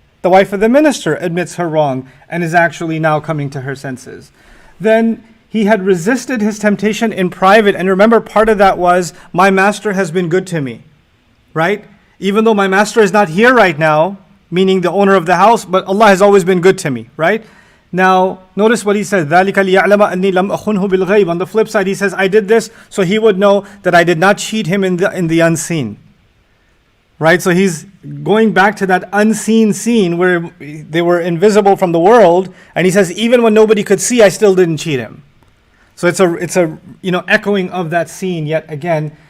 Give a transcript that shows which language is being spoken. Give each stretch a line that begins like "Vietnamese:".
English: The wife of the minister admits her wrong and is actually now coming to her senses. Then he had resisted his temptation in private. And remember, part of that was, my master has been good to me, right? Even though my master is not here right now, meaning the owner of the house, but Allah has always been good to me, right? Now, notice what he says,
Arabic: ذَلِكَ لِيَعْلَمَ أَنِّي لَمْ أَخُنْهُ بِالْغَيْبِ.
English: On the flip side, he says, I did this so he would know that I did not cheat him in the unseen. Right? So he's going back to that unseen scene where they were invisible from the world, and he says, even when nobody could see, I still didn't cheat him. So it's a echoing of that scene yet again.